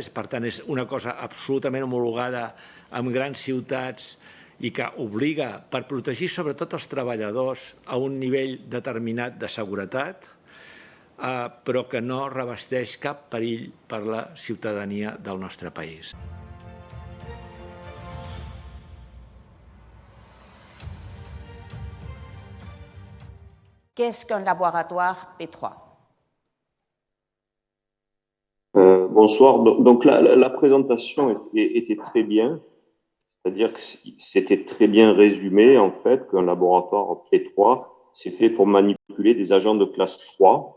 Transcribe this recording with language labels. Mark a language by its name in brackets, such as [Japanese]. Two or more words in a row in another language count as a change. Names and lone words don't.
[Catalan] Per tant, és una cosa absolutament homologada amb grans ciutats i que obliga, per protegir sobretot els treballadors, a un nivell determinat de seguretat, però que no revesteix cap perill per a la ciutadania del nostre país. [French] Qu'est-ce qu'un laboratoire P3? Bonsoir. Donc la présentation était très bien, c'est-à-dire que c'était très bien résumé en fait qu'un laboratoire P3 c'est fait pour manipuler des agents de classe 3.